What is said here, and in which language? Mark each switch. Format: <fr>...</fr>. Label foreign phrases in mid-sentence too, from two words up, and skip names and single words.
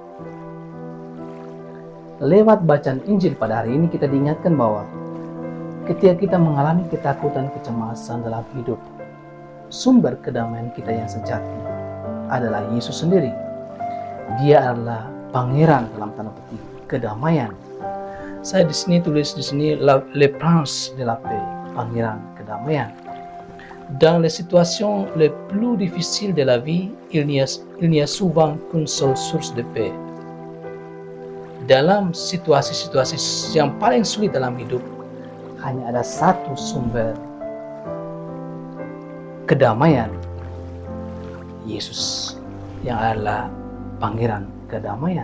<id>Lewat bacaan Injil pada hari ini kita diingatkan bahwa ketika kita mengalami ketakutan, kecemasan dalam hidup, sumber kedamaian kita yang sejati adalah Yesus sendiri. Dia adalah pangeran dalam tanda petik kedamaian. Saya di sini tulis di sini</id> <fr>le prince de la paix,</fr> <id>pangeran kedamaian.</id> <fr>Dans les situations les plus difficiles de la vie, il n'y a souvent qu'une seule source de paix.</fr> <id>Dalam situasi-situasi yang paling sulit dalam hidup, hanya ada satu sumber kedamaian. Yesus yang adalah Pangeran kedamaian.</id>